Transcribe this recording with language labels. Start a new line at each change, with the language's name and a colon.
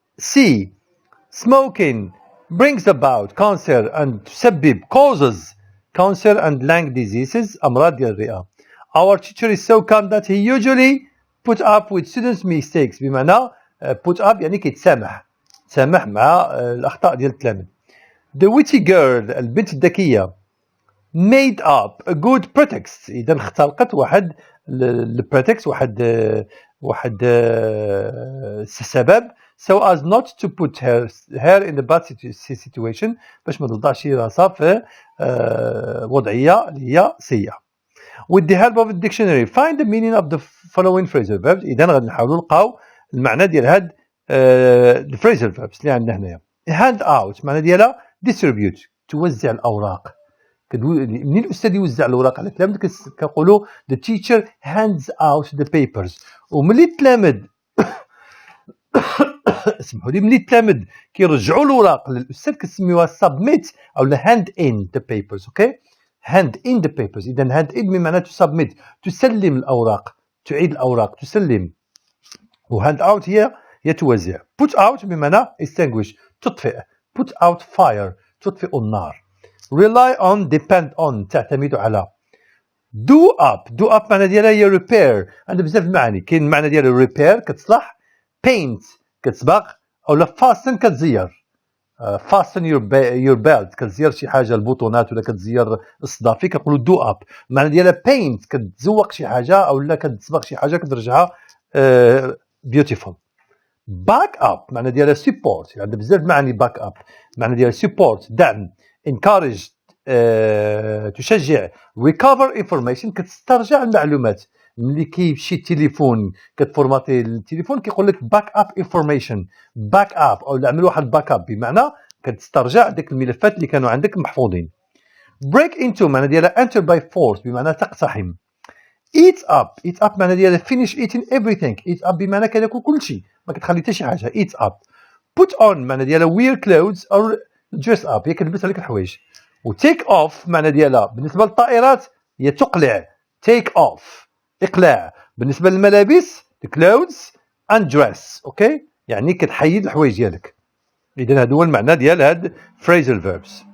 English: C smoking brings about cancer and تسبب causes cancer and lung diseases
Arabic: أمراض ديال الرئة.
English: our teacher is so calm that he usually put up with students mistakes.
Arabic: بمعنى put up يعني كيتسامح مع الأخطاء ديال التلاميذ.
English: the witty girl
Arabic: البنت الذكية
English: made up a good pretext.
Arabic: إذا اختلقت واحد pretext واحد سبب
English: so as not to put her in a bad situation
Arabic: باش ما تضعش راسها في وضعية اللي هي سيئة.
English: with the help of a dictionary find the meaning of the following phrasal verbs.
Arabic: إذا غادي نحاولوا نلقاو المعنى ديال هاد phrasal verbs اللي عندنا هنايا. hand out معنى ديالها distribute توزع الأوراق. منين الأستاذ يوزع الأوراق على التلاميذ كنقولوا
English: the teacher hands out the papers.
Arabic: وملي التلاميذ اسمحوا لي ملي التلاميذ كيرجعوا الأوراق للأستاذ كنسميوها submit أو
English: hand in the papers. اوكي hand in the papers.
Arabic: إذا hand in بمعنى to submit تسلم الأوراق تعيد الأوراق تسلم. و hand out هي توزع.
English: put out بمعنى extinguish تطفئ. put out fire
Arabic: تطفئ النار.
English: rely on depend on
Arabic: تعتمد على.
English: do up معنى ديالها هي repair.
Arabic: عندها بزاف المعاني. كاين المعنى ديالها repair كتصلح paint كتسبق أو fasten كتزير.
English: fasten your belt،
Arabic: كتزير شي حاجه البوطونات ولا كتزير الصدافي كنقولوا do up. المعنى ديالها paint، كتزوق شي حاجه او لا كتصبغ شي حاجه كترجعها beautiful. back up معنى ديالها support، يعني بزاف معاني back up. معنى ديالها support دعم، encourage تشجع، recover information كتسترجع المعلومات. ملي كيمشي التليفون كتفورماتي التليفون كيقول لك باك اب انفورميشن، باك اب او عمل واحد باك اب بمعنى كتسترجع ديك الملفات اللي كانوا عندك محفوظين.
English: break into معنى ديالها enter by force
Arabic: بمعنى تقتحم. eat up معنى ديالها
English: finish eating everything،
Arabic: eat up بمعنى كتاكل كل شيء ما كتخلي حتى شي حاجه.
English: eat up.
Arabic: put on معنى ديالها
English: wear clothes or dress up،
Arabic: هي كتلبس عليك الحوايج. و take off معنى ديالها بالنسبه للطائرات هي تقلع، take off اقلاع. بالنسبه للملابس
English: clothes and dress،
Arabic: اوكي يعني كتحيد الحوايج ديالك. اذا هذا هو المعنى ديال هاد phrasal verbs.